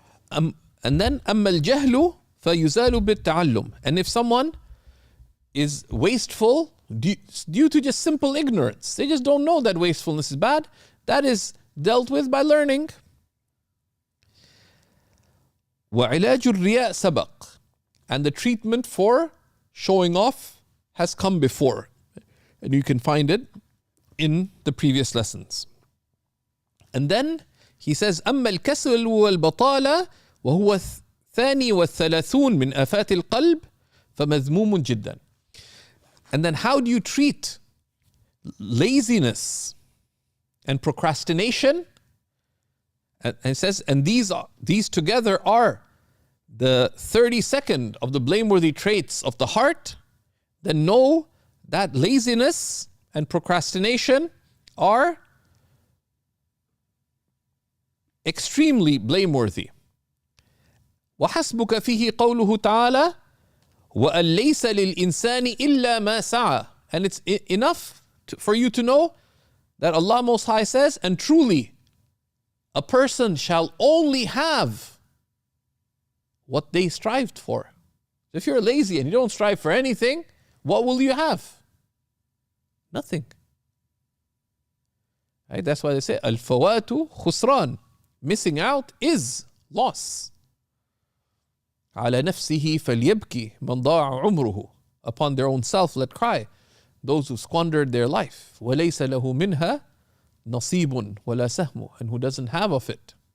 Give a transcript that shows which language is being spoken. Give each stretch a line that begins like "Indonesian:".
English: And then
Arabic: أما الجهل فيزال بالتعلم.
English: And if someone is wasteful due to just simple ignorance, they just don't know that wastefulness is bad, that is dealt with by learning.
Arabic: وعلاج الرياء سبق.
English: And the treatment for showing off has come before. And you can find it in the previous lessons. And then he says,
Arabic: أما الكسل والبطالة وهو الثاني والثلاثون من آفات القلب فمذموم جدا.
English: And then how do you treat laziness and procrastination? And it says, and these together are the 32nd of the blameworthy traits of the heart. Then know that laziness and procrastination are extremely blameworthy.
Arabic: وحسبك فيه قوله تعالى وأن ليس للإنسان إلا ما سعى.
English: And it's enough for you to know that Allah Most High says, and truly a person shall only have what they strived for. If you're lazy and you don't strive for anything, what will you have? Nothing. Right? That's why they say
Arabic: al-fawatu khusran.
English: Missing out is loss.
Arabic: على نفسه فليبكي من ضاع عمره.
English: Upon their own self let cry those who squandered their life.
Arabic: وليس له منها نصيب ولا سهم.
English: And who doesn't have of it